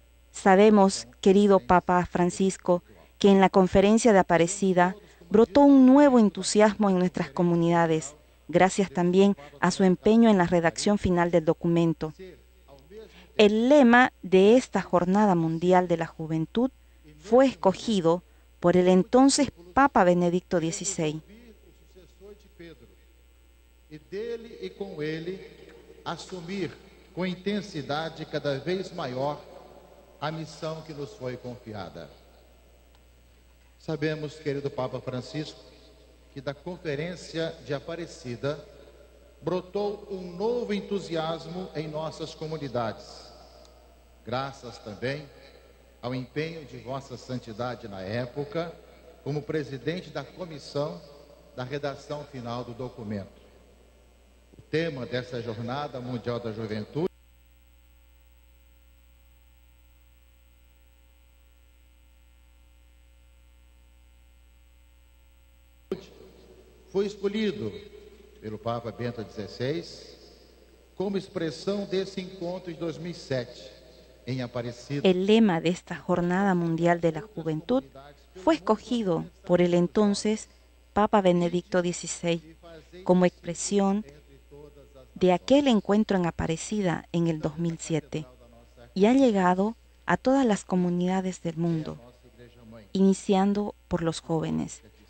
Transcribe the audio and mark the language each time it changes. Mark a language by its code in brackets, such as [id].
[es] Sabemos, querido Papa Francisco, que en la conferencia de Aparecida brotó un nuevo entusiasmo en nuestras comunidades, gracias también a su empeño en la redacción final del documento. El lema de esta Jornada Mundial de la Juventud fue escogido por el entonces Papa Benedicto XVI. [pt] E dele e com ele assumir com intensidade cada vez maior a missão que nos foi confiada. Sabemos, querido Papa Francisco, que da Conferência de Aparecida brotou um novo entusiasmo em nossas comunidades, graças também ao empenho de Vossa Santidade na época, como presidente da comissão da redação final do documento. O tema dessa Jornada Mundial da Juventude foi escolhido pelo Papa Bento XVI como expressão desse encontro de 2007 [es] en Aparecida. El lema de esta Jornada Mundial de la Juventud fue escogido por el entonces Papa Benedicto XVI como expresión de aquel encuentro en Aparecida en el 2007 y ha llegado a todas las comunidades del mundo, iniciando por los jóvenes.